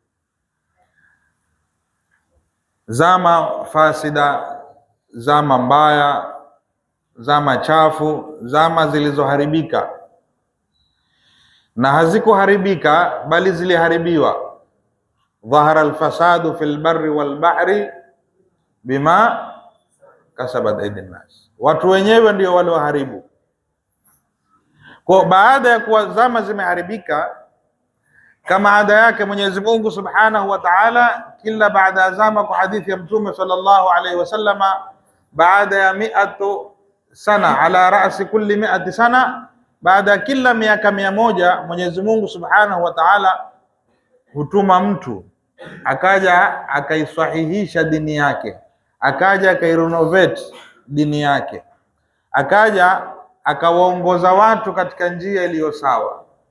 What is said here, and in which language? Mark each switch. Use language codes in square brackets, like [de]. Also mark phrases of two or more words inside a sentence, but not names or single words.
[sw] zama fasida, zama mbaya, zama chafu, zama zilizoharibika na hazikuharibika bali ziliharibiwa. [ar] ظهر الفساد في البر والبحر بما كسبت أيدي الناس, [sw] watu wenyewe ndio wale waharibu. Kwa baada ya kuwa zama zimeharibika, kama ada yake Mwenyezi Mungu [ar] سبحانه وتعالى, [sw] kila baada ya zama, kwa hadithi ya Mtume [ar] صلى الله عليه وسلم, [sw] baada ya 100 sana, [ar] على رأس كل 100 سنة, [sw] baada ya kila miaka 100 Mwenyezi Mungu [ar] سبحانه وتعالى [sw] hutuma mtu akaja akaisahihisha dini yake, akaja akairenovate dini yake, akaja akawaongoza watu katika njia iliyo sawa.